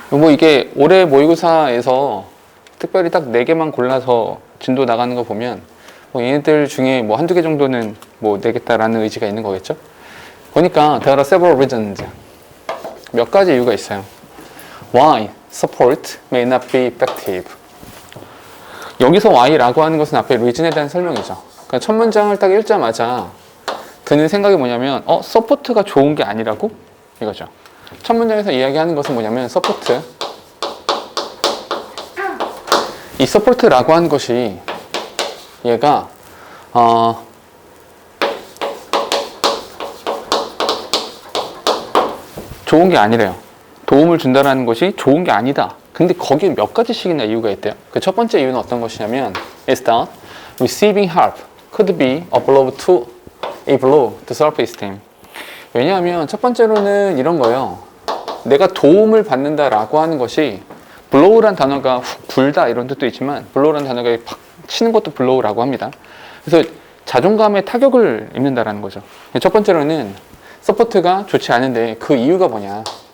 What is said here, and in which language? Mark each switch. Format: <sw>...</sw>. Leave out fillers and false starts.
<ko>이게 올해 모의고사에서 특별히 딱 4개만 골라서 진도 나가는 거 보면 얘네들 중에 한두 개 정도는 내겠다라는 의지가 있는 거겠죠?</ko> <en>보니까 there are several reasons.</en> <ko>몇 가지 이유가 있어요.</ko> <en>Why support may not be effective.</en> <ko>여기서 why라고 하는 것은 앞에 reason에 대한 설명이죠. 그러니까 첫 문장을 딱 읽자마자 드는 생각이 뭐냐면 서포트가 좋은 게 아니라고? 이거죠. 첫 문장에서 이야기하는 것은 뭐냐면 서포트. 이 서포트라고 하는 것이 얘가 좋은 게 아니래요. 도움을 준다라는 것이 좋은 게 아니다. 근데 거기에 몇 가지씩이나 이유가 있대요. 그 첫 번째 이유는 어떤 것이냐면</ko> <en>is that receiving help could be a blow to self-esteem.</en> <ko>왜냐하면 첫 번째로는 이런 거예요. 내가 도움을 받는다라고 하는 것이 blow란 단어가 훅 불다 이런 뜻도 있지만 blow란 단어가 팍 치는 것도 blow라고 합니다. 그래서 자존감에 타격을 입는다라는 거죠. 첫 번째로는 서포트가 좋지 않은데 그 이유가 뭐냐.</ko>